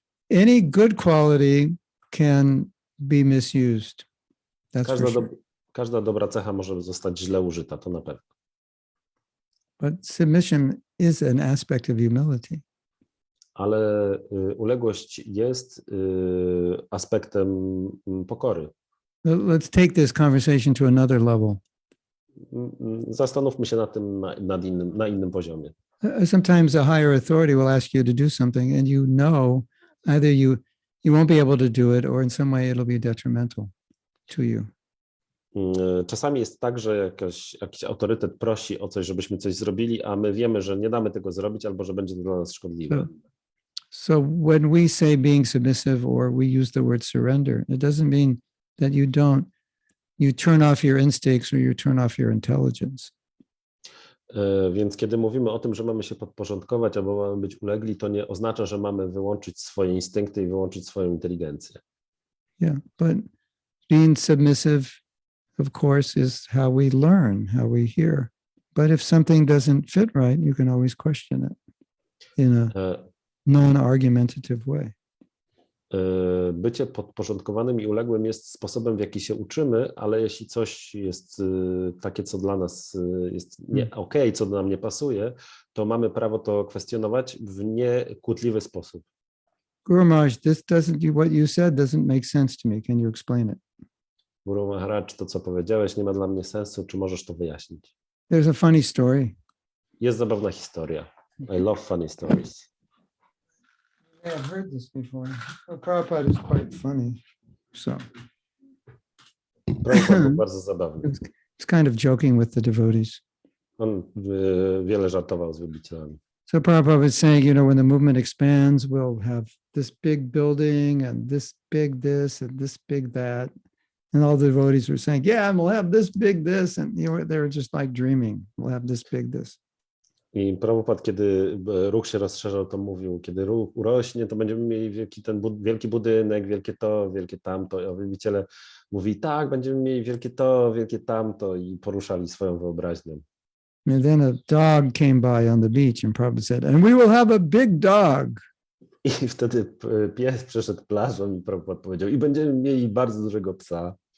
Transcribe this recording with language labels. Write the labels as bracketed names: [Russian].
[English] Any good quality can be misused. That's for sure. [Polish] Każda dobra cecha może zostać źle użyta, to na pewno. [English] But submission is an aspect of humility. [Polish] Ale uległość jest aspektem pokory. [English] Let's take this conversation to another level. [Polish] Zastanówmy się nad tym na innym poziomie. [English] Sometimes a higher authority will ask you to do something and either you won't be able to do it or in some way it'll be detrimental to you. [Polish] Czasami jest tak, że jakiś autorytet prosi o coś, żebyśmy coś zrobili, a my wiemy, że nie damy tego zrobić albo że będzie to dla nas szkodliwe. [English] So when we say being submissive or we use the word surrender, it doesn't mean that you turn off your instincts or you turn off your intelligence. [Polish] Więc kiedy mówimy o tym, że mamy się podporządkować albo mamy być ulegli, to nie oznacza, że mamy wyłączyć swoje instynkty i wyłączyć swoją inteligencję. [English] Yeah, but being submissive, of course, is how we learn, how we hear. But if something doesn't fit right, you can always question it in a non-argumentative way. [Polish] Bycie podporządkowanym i uległym jest sposobem, w jaki się uczymy, ale jeśli coś jest takie, co dla nas jest nie okej, co nam nie pasuje, to mamy prawo to kwestionować w niekłótliwy sposób. [English] Guru Maharaj, what you said doesn't make sense to me. Can you explain it? [Polish] Guru Maharaj, to co powiedziałeś nie ma dla mnie sensu, czy możesz to wyjaśnić? [English] There's a funny story. [Polish] Jest zabawna historia. [English] I love funny stories. Yeah, I've heard this before. Prabhupada is quite funny. So [Polish] Prabhupada był bardzo zabawny. [English] it's kind of joking with the devotees. [Polish] On wiele żartował z wielbicielami. [English] So Prabhupada was saying, when the movement expands, we'll have this big building and this big this and this big that. And all the devotees were saying, yeah, we'll have this big this. And they were just like dreaming. We'll have this big this. [Polish] I Prabhupada, kiedy ruch się rozszerzał, to mówił, kiedy ruch urośnie, to będziemy mieli wielki budynek, wielkie to, wielkie tamto. A wielbiciele mówi, tak, będziemy mieli wielkie to, wielkie tamto i poruszali swoją wyobraźnią. [English] And then a dog came by on the beach, and Prabhupada said, "And we will have a big dog." [Polish] I wtedy pies przeszedł plażą i Prabhupada powiedział, i będziemy mieli bardzo dużego psa.